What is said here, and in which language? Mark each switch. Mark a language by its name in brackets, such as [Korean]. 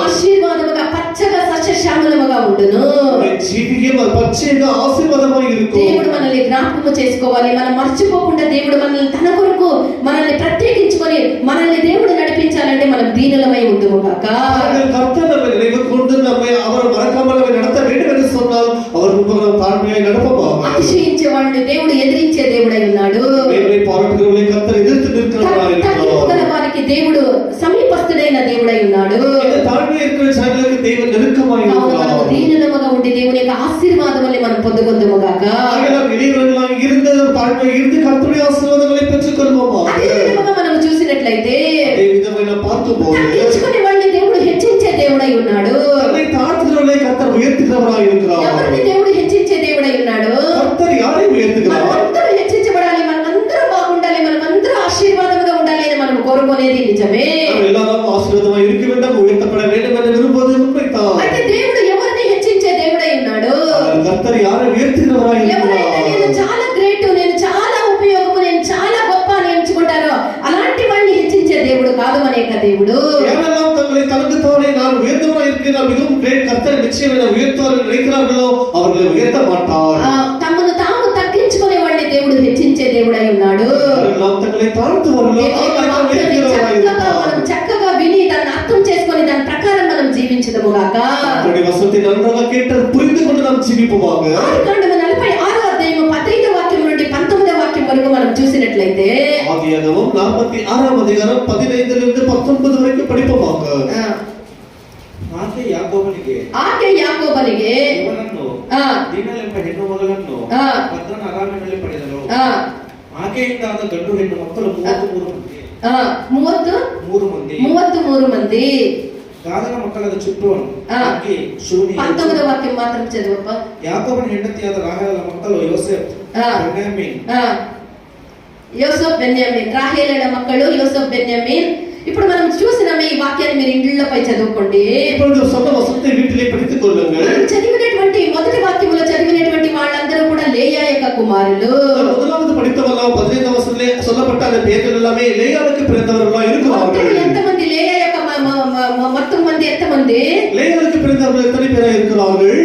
[Telugu] ఆశీర్వాదముగా పచ్చగా సస్యశ్యామలముగా ఉండును. [Tamil] உன்னுடைய ஜீவியம் அது பச்சையாக ஆசீர்வாதமாய் இருக்கும். [Telugu] దేవుడు మనల్ని జ్ఞాపకము చేసుకోవాలి. మనం మర్చిపోకుండా దేవుడు మనల్ని తన కొరకు మనల్ని ప్రత్యేకించుకొని మనల్ని దేవుడు నడిపించాలంటే మనం దీనులమై ఉండుము కాక. [Tamil] கர்த்தர் நம்மை நினைவு கொண்டு நம்மை அவர் மறக்காமல் நம்மை நடத்த வேண்டும் என்று சொன்னால் அவர் முன்பு தாழ்மையாய் நடப்போமாக. [Telugu] అతిశయించే వాళ్ళని దేవుడు ఎదిరించే దేవుడై ఉన్నాడు. [Tamil] தேவனை பாராட்டுகிறவர்களை கர்த்தர் எதிர்த்து நிற்கிறவராய் இருக்கிறார். [Telugu] తగ్గింపుగల వారికి దేవుడు సమీపస్తుడైన దేవుడై ఉన్నాడు. [Tamil] இந்த தாழ்மையில் இருக்கிற ஜனங்களுக்கு தேவன் நெருக்கமாய் [Telugu] కావున [Tamil] இருக்கிறார். [Telugu] మనము దీనులముగా ఉండి దేవుని యొక్క ఆశీర్వాదముల్ని మనం పొందుకొందుము గాక. [Tamil] ஆகையால் எளியவர்களாய் இருந்து தாழ்மையில் இருந்து கர்த்தருடைய ஆசீர்வாதங்களை பெற்றுக் கொள்வோமாக. [Telugu] అదే విధముగా మనం చూసినట్లయితే [Tamil] அதே விதமாக நாம் பார்க்கும்போது [Telugu] తగ్గించుకునే వాళ్ళని దేవుడు హెచ్చించే దేవుడై ఉన్నాడు. [Tamil] தன்னை தாழ்த்துகிறவர்களை கர்த்தர் உயர்த்துகிறவராய் இருக்கிறார். [Telugu] ఎవరిని దేవుడు హెచ్చించే దేవుడై ఉన్నాడు? [Tamil] கர்த்தர் யாரை உயர்த்துகிறார்? [Telugu] మనమందరూ హెచ్చించబడాలి, మనమందరూ బాగుండాలి, మనమందరూ ఆశీర్వాదముగా ఉండాలి అని మనం కోరుకునేది నిజమే. [Tamil] நாம் எல்லாரும் ஆசீர்வாதமாய் இருக்க வேண்டும், உயர்த்தப்பட வேண்டும் என்று விரும்புவது உண்மைதான். [Telugu] అయితే దేవుడు ఎవరిని హెచ్చించే దేవుడై ఉన్నాడు? [Tamil] கர்த்தர் யாரை உயர்த்துகிறவராய் [Telugu] ఎవరైతే నేను [Tamil] இருக்கிறார்? [Telugu] చాలా గ్రేట్, నేను చాలా ఉపయోగము, నేను చాలా గొప్ప అని ఎంచుకుంటారో అలాంటి వాడిని హెచ్చించే దేవుడు కాదు మన యొక్క దేవుడు. [Tamil] யாரெல்லாம் தங்களை தனக்குத்தானே நான் உயர்ந்தவராய் இருக்கிறேன், நான் மிகவும் கிரேட், கர்த்தர் நிச்சயம் என்னை உயர்த்துவார் என்று நினைக்கிறார்களோ அவர்களை உயர்த்த மாட்டார். [Telugu] తమను తాము తగ్గించుకునే వాడిని దేవుడు హెచ్చించే దేవుడై ఉన్నాడు. [Tamil] யாரெல்லாம் தங்களை தாழ்த்துவார்களோ [Telugu] దేవుని [Tamil] அவர்களை [Telugu] వాక్యాన్ని [Tamil] உயர்த்துகிறவராய் [Telugu] చక్కగా [Tamil] இருக்கிறார். [Telugu] మనం చక్కగా విని దాన్ని అర్థం చేసుకొని దాని ప్రకారం మనం జీవించదము గాక. [Tamil] கர்த்தருடைய வசனத்தை நன்றாக கேட்டு புரிந்து கொண்டு நாம் ஜீவிப்போமாக. [Telugu] ఆదికాండము 46వ అధ్యాయము 15వ వాక్యం నుండి 19వ వాక్యం వరకు మనం చూసినట్లయితే [Tamil] ஆதியாகமம் 46ஆம் அதிகாரம் 15லிருந்து 19 வரைக்கும் படிப்போமாக. [Kannada] ಆಕೆ ಯಾಕೋಬನಿಗೆ ಆಕೆ ಯಾಕೋಬನಿಗೆ ಇವನನ್ನು ದೀನಳೆಂಬ ಹೆಣ್ಣು ಮಗಳನ್ನು ಪದ್ರನ ಅರಾಮಿನಲ್ಲಿ ಪಡೆದಳು. ಆಕೆಯಿಂದ ಆದ ಗಂಡು ಹೆಣ್ಣು ಮಕ್ಕಳು 33 ಮಂದಿ. 33 ಮಂದಿ. ಗಾದನ ಮಕ್ಕಳಾದ ಚಿಪ್ರೋನ್, ಆಕೆ, ಶೂನಿ, [Telugu] 19వ వాక్యం మాత్రం చదువప్ప. [Kannada] ಯಾಕೋಬನ ಹೆಂಡತಿಯಾದ ರಾಹೇಲಳ ಮಕ್ಕಳು ಯೋಸೇಫ್, ಬೆನ್ಯಾಮೀನ್. [Telugu] యోసేఫ్ బెన్యామీన్. రాహేలల మక్కలు యోసేఫ్ బెన్యామీన్. ఇప్పుడు మనం చూసిన ఈ వాక్యాన్ని మీరు ఇండ్లపై చదువుకోండి. [Tamil] இப்பொழுது சொன்ன வசனத்தை வீட்டிலே படித்துக் கொள்ளுங்கள். [Telugu] మనం చదివినటువంటి మొదటి వాక్యములో చదివినటువంటి వాళ్ళందరూ కూడా లేయా యొక్క కుమారులు. [Tamil] முதலாவது படித்தவர்கள் 15ஆம் வசனத்திலே சொல்லப்பட்ட அந்த பெயர்கள் எல்லாமே லேயாளுக்கு பிறந்தவர்களாக இருக்கிறார்கள். [Telugu] ఎంతమంది లేయా యొక్క మొత్తం మంది ఎంతమంది? [Tamil] லேயாளுக்கு பிறந்தவர்கள் எத்தனை பேராக இருக்கிறார்கள்?